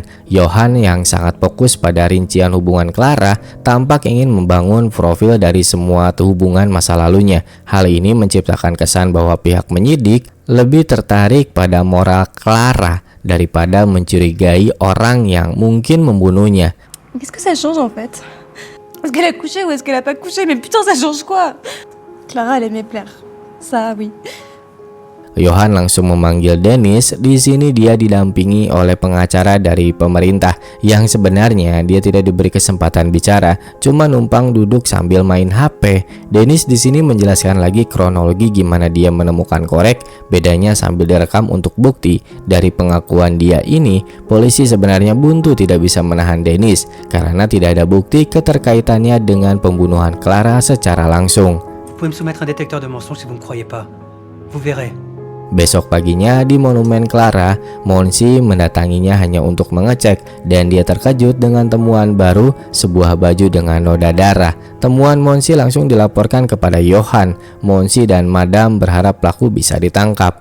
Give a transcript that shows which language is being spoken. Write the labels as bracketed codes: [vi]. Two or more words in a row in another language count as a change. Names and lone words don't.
[id] Johan yang sangat fokus pada rincian hubungan Clara tampak ingin membangun profil dari semua hubungan masa lalunya. Hal ini menciptakan kesan bahwa pihak penyidik lebih tertarik pada moral Clara daripada mencurigai orang yang mungkin membunuhnya. [fr] Qu'est-ce que ça change en fait? Est-ce qu'elle a couché ou est-ce qu'elle a pas couché? Mais putain, ça change quoi? Clara, elle aimait plaire. Ça, oui. [id] Johan langsung memanggil Dennis. Di sini dia didampingi oleh pengacara dari pemerintah yang sebenarnya dia tidak diberi kesempatan bicara, cuma numpang duduk sambil main HP. Dennis di sini menjelaskan lagi kronologi gimana dia menemukan korek, bedanya sambil direkam untuk bukti. Dari pengakuan dia ini, polisi sebenarnya buntu tidak bisa menahan Dennis karena tidak ada bukti keterkaitannya dengan pembunuhan Clara secara langsung. [fr] Vous pouvez me soumettre un détecteur de mensonges si vous ne me croyez pas. Vous verrez. [id] Besok paginya di monumen Clara, Monsi mendatanginya hanya untuk mengecek dan dia terkejut dengan temuan baru, sebuah baju dengan noda darah. Temuan Monsi langsung dilaporkan kepada Johan. Monsi dan Madam berharap pelaku bisa ditangkap.